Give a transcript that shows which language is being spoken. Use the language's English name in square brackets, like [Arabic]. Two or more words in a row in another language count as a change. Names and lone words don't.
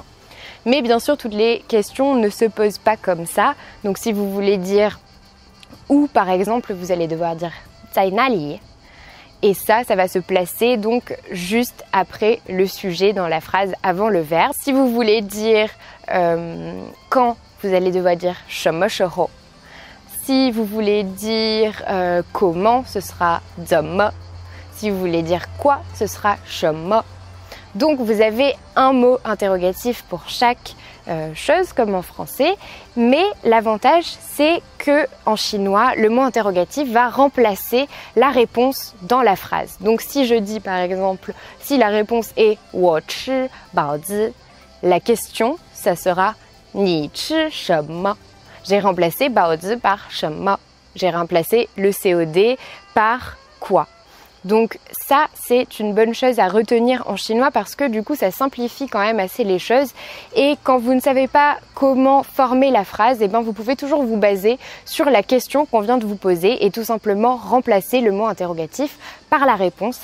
[French] Mais bien sûr, toutes les questions ne se posent pas comme ça. Donc si vous voulez dire où, par exemple, vous allez devoir dire [Chinese] 在哪里. [French] Et ça va se placer donc juste après le sujet dans la phrase avant le verbe. Si vous voulez dire quand, vous allez devoir dire [Chinese] 什么时候. [French] Si vous voulez dire comment, ce sera 怎么. Si vous voulez dire quoi, ce sera 什么. Donc vous avez un mot interrogatif pour chaque chose comme en français, mais l'avantage c'est que en chinois, le mot interrogatif va remplacer la réponse dans la phrase. Donc si je dis par exemple, si la réponse est [Chinese] 我吃包子, [French] la question ça sera [Chinese] 你吃什么? [French] J'ai remplacé 包子 par 什么. J'ai remplacé le COD par quoi. Donc ça, c'est une bonne chose à retenir en chinois parce que du coup, ça simplifie quand même assez les choses. Et quand vous ne savez pas comment former la phrase, eh bien, vous pouvez toujours vous baser sur la question qu'on vient de vous poser et tout simplement remplacer le mot interrogatif par la réponse.